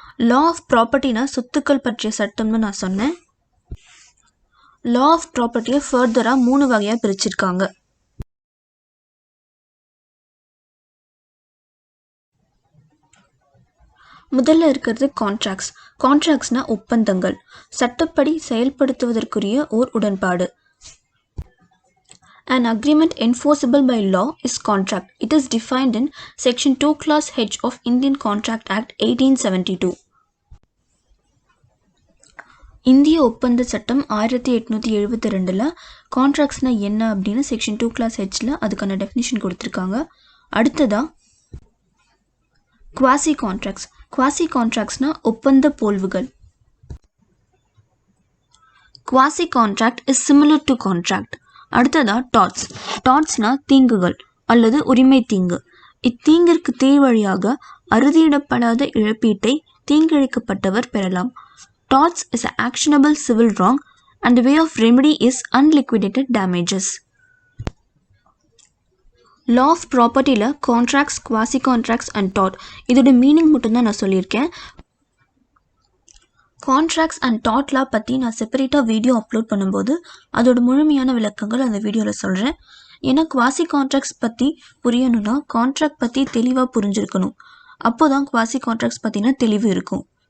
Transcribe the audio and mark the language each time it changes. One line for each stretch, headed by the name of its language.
Tamil: Law of ப்ராப்பர்ட்டினா சொத்துக்கள் பற்றிய சட்டம்னு நான் சொன்னேன். லா ஆஃப் ப்ராப்பர்ட்டியை ஃபர்தராக 3 வகையாக பிரிச்சிருக்காங்க. முதல்ல இருக்கிறது கான்ட்ராக்ட்ஸ். கான்ட்ராக்ட்ஸ்னா ஒப்பந்தங்கள், சட்டப்படி செயல்படுத்துவதற்குரிய ஓர் உடன்பாடு.
English: An agreement enforceable by law is contract. It is defined in Section 2 Clause H of Indian Contract Act 1872.
Tamil: இந்திய ஒப்பந்த சட்டம் 1872 கான்ட்ராக்ட்ஸ்னா என்ன அப்படின்னு செக்ஷன் 2 Clause Hல அதுக்கான டெஃபினிஷன் கொடுத்துருக்காங்க. அடுத்ததா குவாசி கான்ட்ராக்ட்ஸ். குவாசி கான்ட்ராக்ட்ஸ்னா ஒப்பந்த போல்வுகள்.
English: Quasi contract is similar to contract.
Tamil: அடுத்ததா டாட்ஸ். டாட்ஸ்னா தீங்குகள் அல்லது உரிமை தீங்கு. இத்தீங்கிற்கு தீர்வழியாக அறுதியிடப்படாத இழப்பீட்டை தீங்கிழைக்கப்பட்டவர் பெறலாம்.
English: Torts is an actionable civil wrong and the way of remedy is unliquidated damages. Law of propertyல contracts, quasi contracts and tort
Tamil: இதோட meaning மட்டும்தான் நான் சொல்லியிருக்கேன். கான்ட்ராக்ட்ஸ் அண்ட் டாட் லா பற்றி நான் செப்பரேட்டாக வீடியோ அப்லோட் பண்ணும்போது அதோட முழுமையான விளக்கங்கள் அந்த வீடியோவில் சொல்கிறேன். ஏன்னா குவாசி கான்ட்ராக்ட்ஸ் பற்றி புரியணும்னா கான்ட்ராக்ட் பற்றி தெளிவாக புரிஞ்சிருக்கணும். அப்போ தான் குவாசி கான்ட்ராக்ட்ஸ் பற்றின தெளிவு இருக்கும்.